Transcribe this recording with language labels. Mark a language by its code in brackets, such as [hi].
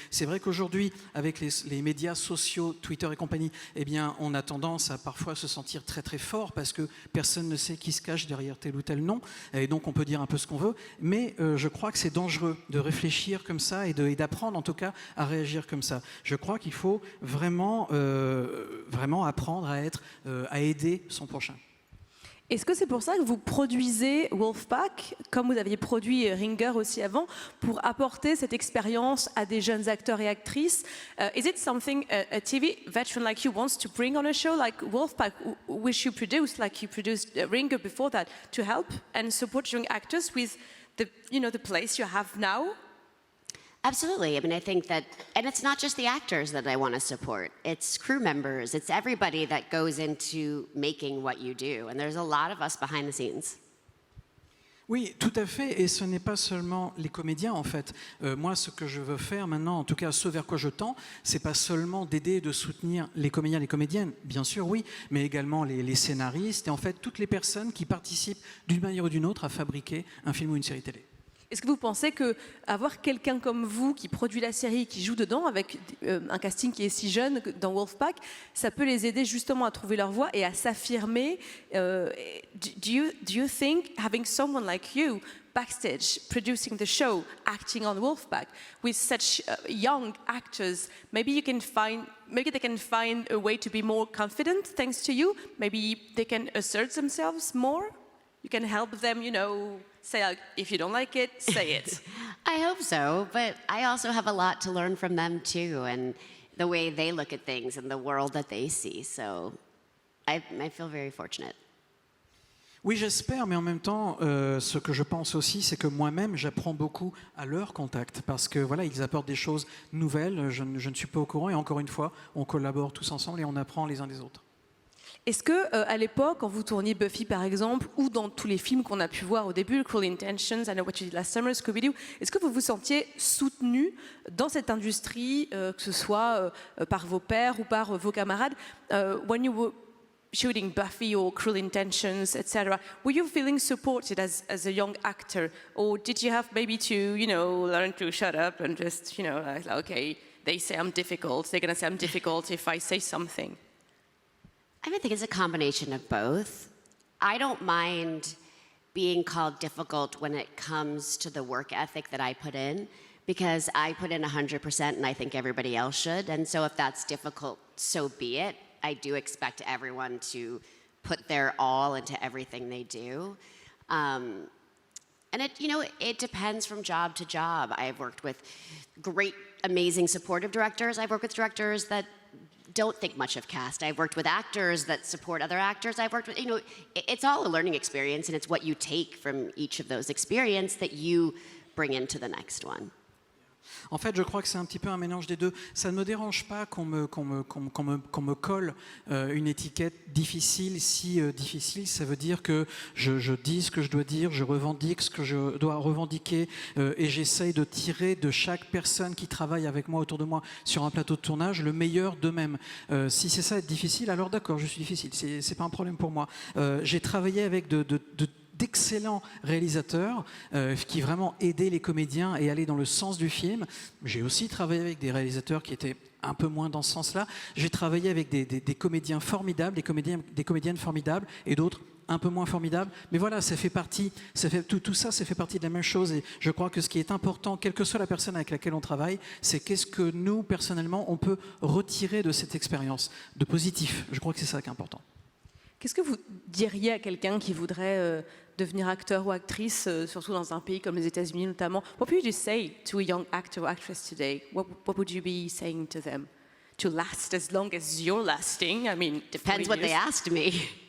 [fr] C'est vrai qu'aujourd'hui, avec les médias sociaux, Twitter et compagnie, eh bien, on a tendance à parfois se sentir très très fort parce que personne ne sait qui se cache derrière tel ou tel nom, et donc on peut dire un peu ce qu'on veut, mais je crois que c'est dangereux de réfléchir comme ça et d'apprendre en tout cas à réagir comme ça. Je crois qu'il faut vraiment apprendre à aider son prochain. Est-ce que c'est pour ça que vous produisez Wolfpack, comme vous aviez produit Ringer aussi avant, pour apporter cette expérience à des jeunes acteurs et actrices? [en] Is it something a TV veteran like you wants to bring on a show like Wolfpack, which you produced, like you produced Ringer before that, to help and support young actors with the place you have now? Absolutely. I mean, I think that, and it's not just the actors that I want to support. It's crew members. It's everybody that goes into making what you do. And there's a lot of us behind the scenes. [fr] Oui, tout à fait, et ce n'est pas seulement les comédiens en fait. Moi, ce que je veux faire maintenant, en tout cas ce vers quoi je tends, c'est pas seulement d'aider et de soutenir les comédiens et les comédiennes, bien sûr oui, mais également les scénaristes et en fait toutes les personnes qui participent d'une manière ou d'une autre à fabriquer un film ou une série télé. Est-ce que vous pensez qu'avoir quelqu'un comme vous qui produit la série, qui joue dedans, avec un casting qui est si jeune dans Wolfpack, ça peut les aider justement à trouver leur voix et à s'affirmer? [en] Do you think having someone like you backstage, producing the show, acting on Wolfpack, with such young actors, maybe they can find a way to be more confident thanks to you? Maybe they can assert themselves more? You can help them, say, like, if you don't like it, say it. I hope so, but I also have a lot to learn from them too, and the way they look at things and the world that they see. So I feel very fortunate. [fr] Oui, j'espère, mais en même temps, ce que je pense aussi, c'est que moi-même, j'apprends beaucoup à leur contact, parce que voilà, ils apportent des choses nouvelles, je ne suis pas au courant, et encore une fois, on collabore tous ensemble et on apprend les uns des autres. Est-ce que à l'époque, quand vous tourniez Buffy par exemple, ou dans tous les films qu'on a pu voir au début, Cruel Intentions, I Know What You Did Last Summer, Scooby-Doo, est-ce que vous vous sentiez soutenu dans cette industrie, que ce soit par vos pairs ou par vos camarades, [en] when you were shooting Buffy or Cruel Intentions, etc. Were you feeling supported as a young actor, or did you have maybe to, learn to shut up and just, like, okay, they say I'm difficult, they're gonna say I'm difficult if I say something? I think it's a combination of both. I don't mind being called difficult when it comes to the work ethic that I put in, because I put in 100% and I think everybody else should. And so if that's difficult, so be it. I do expect everyone to put their all into everything they do. And it depends from job to job. I've worked with great, amazing supportive directors. I've worked with directors that don't think much of cast. I've worked with actors that support other actors. I've worked with, it's all a learning experience, and it's what you take from each of those experiences that you bring into the next one. [fr] En fait, je crois que c'est un petit peu un mélange des deux. Ça ne me dérange pas qu'on me colle une étiquette difficile. Si difficile, ça veut dire que je dis ce que je dois dire, je revendique ce que je dois revendiquer, et j'essaye de tirer de chaque personne qui travaille avec moi, autour de moi, sur un plateau de tournage, le meilleur d'eux-mêmes. Si c'est ça être difficile, alors d'accord, je suis difficile. C'est pas un problème pour moi. J'ai travaillé avec d'excellents réalisateurs qui vraiment aidaient les comédiens et allaient dans le sens du film. J'ai aussi travaillé avec des réalisateurs qui étaient un peu moins dans ce sens-là. J'ai travaillé avec des comédiens formidables, des comédiennes formidables, et d'autres un peu moins formidables. Mais voilà, tout ça, ça fait partie de la même chose. Et je crois que ce qui est important, quelle que soit la personne avec laquelle on travaille, c'est qu'est-ce que nous, personnellement, on peut retirer de cette expérience de positif. Je crois que c'est ça qui est important. Qu'est-ce que vous diriez à quelqu'un qui voudrait devenir acteur ou actrice, surtout dans un pays comme les États-Unis notamment? [en] What would you say to a young actor or actress today? What would you be saying to them? To last as long as you're lasting? I mean, depends what they asked me.